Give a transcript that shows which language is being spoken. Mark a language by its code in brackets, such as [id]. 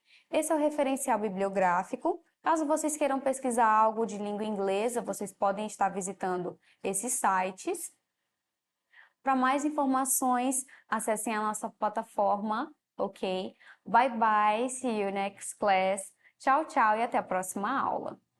[pt] Esse é o referencial bibliográfico. Caso vocês queiram pesquisar algo de língua inglesa, vocês podem estar visitando esses sites. Para mais informações, acessem a nossa plataforma, ok? [en] Bye bye, see you next class. [pt] Tchau, tchau e até a próxima aula.